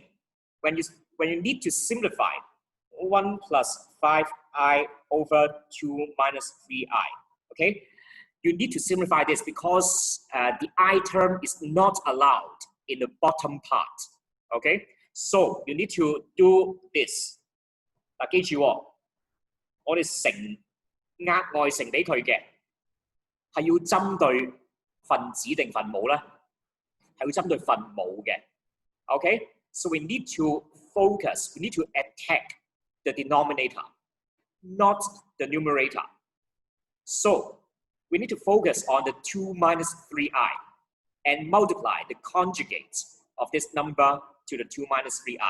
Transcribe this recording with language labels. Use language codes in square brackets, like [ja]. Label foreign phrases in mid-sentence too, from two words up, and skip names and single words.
[en] When you need to simplify 1 plus 5i over 2 minus 3i. Okay. You need to simplify this because the I term is not allowed in the bottom part. Okay. So you need to do this. [yue] 嗱，記住喎，我哋額外乘俾佢嘅係要針對分子定分母咧？係要針對分母嘅。 [en] Okay, so we need to focus. We need to attack the denominator, not the numerator. So we need to focus on the 2 minus 3i and multiply the conjugate of this number to the 2 minus 3i.